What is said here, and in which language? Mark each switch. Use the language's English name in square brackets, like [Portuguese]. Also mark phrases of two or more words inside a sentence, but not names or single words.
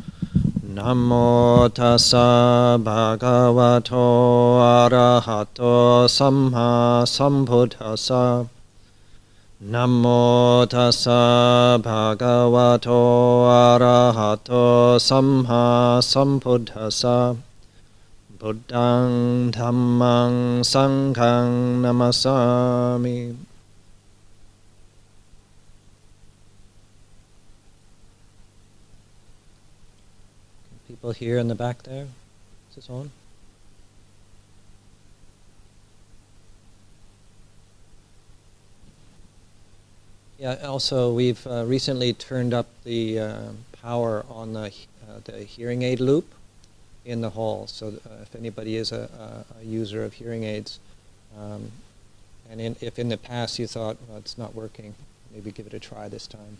[Pali] Namo tassa bhagavato arahato samma sambuddhassa. Namo tassa bhagavato arahato samma sambuddhassa. Buddhang dhammang sanghang namasami. [English] People here in the back there? Is this on? Yeah, also we've recently turned up the power on the hearing aid loop in the hall, so if anybody is a user of hearing aids, and if in the past you thought, well, it's not working, maybe give it a try this time.